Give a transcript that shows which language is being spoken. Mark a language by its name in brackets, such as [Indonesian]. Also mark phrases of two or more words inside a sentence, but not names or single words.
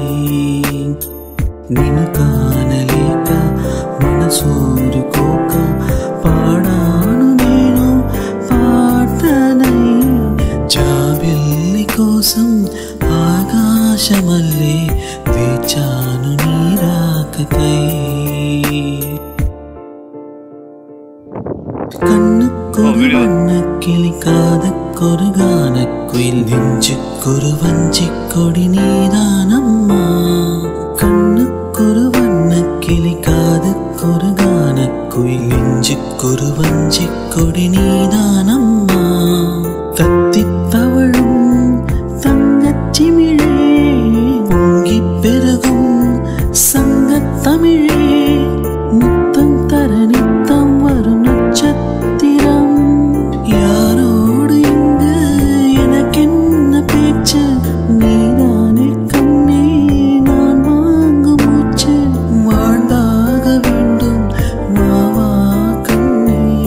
[Telugu] నిన్ను కానలేక మనసూరుకోక పాడాను నేను పాటనై. జాబిల్లి కోసం ఆకాశమల్లే వేచాను నీ రాకకై. [Tamil] கண்ணுக்கொருவண்ணக்கிளி காதுக்கொருகானக்குயில் நெஞ்சுக்கொருவஞ்சிக்கொடி நீதானம்மா. கண்ணுக்கொருவண்ணக்கிளி காதுக்கொருகானக்குயில் நெஞ்சுக்கொருவஞ்சிக்கொடி நீதானம்மா. தத்தித்தவழும் தங்கச்சிமிழே பொங்கிப்பெருகும் சங்கத்தமிழே முத்தம் தரநித்தம் வரும் நட்சத்திரம். யாரோடு இங்கு எனக்கென்ன பேச்சு, நீதானே கண்ணே நான் வாங்கும் மூச்சு. வாழ்ந்தாக வேண்டும் மாவா கண்ணே.